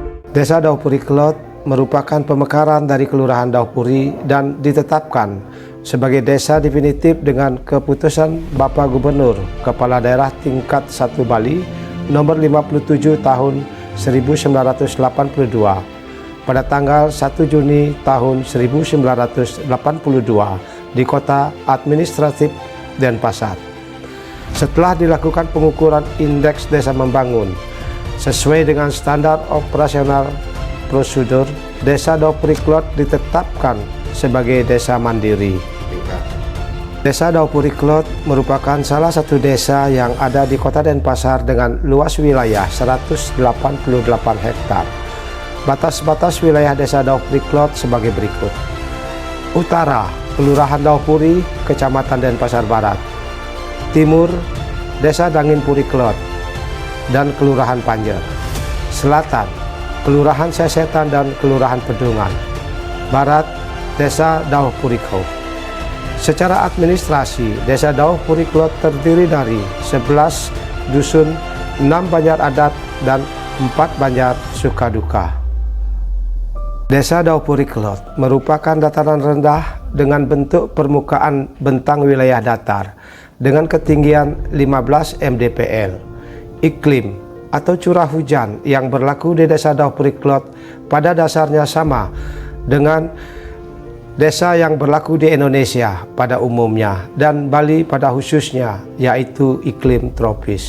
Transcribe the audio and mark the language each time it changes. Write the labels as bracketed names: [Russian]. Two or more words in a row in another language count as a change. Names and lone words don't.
[Indonesian] Desa Daupuri Kelot merupakan pemekaran dari Kelurahan Daupuri dan ditetapkan sebagai desa definitif dengan keputusan Bapak Gubernur Kepala Daerah Tingkat 1 Bali nomor 57 tahun 1982 pada tanggal 1 Juni tahun 1982 di Kota Administratif Denpasar. Setelah dilakukan pengukuran indeks desa membangun sesuai dengan standar operasional prosedur, Desa Daupuri Kelot ditetapkan sebagai desa mandiri. Desa Daupuri Kelot merupakan salah satu desa yang ada di Kota Denpasar dengan luas wilayah 188 hektar. Batas-batas wilayah Desa Daupuri Kelot sebagai berikut. Utara, Kelurahan Daupuri, Kecamatan Denpasar Barat. Timur, Desa Danginpuri Kelot dan Kelurahan Panjer. Selatan, Kelurahan Sesetan dan Kelurahan Pedungan. Barat, Desa Daupuri Kelot. Secara administrasi, Desa Daupuri Kelot terdiri dari 11 dusun, 6 banjar adat, dan 4 banjar sukaduka. Desa Daupuri Kelot merupakan dataran rendah dengan bentuk permukaan bentang wilayah datar dengan ketinggian 15 mdpl. Iklim atau curah hujan yang berlaku di Desa Daupuri Kelot pada dasarnya sama dengan desa yang berlaku di Indonesia pada umumnya dan Bali pada khususnya, yaitu iklim tropis.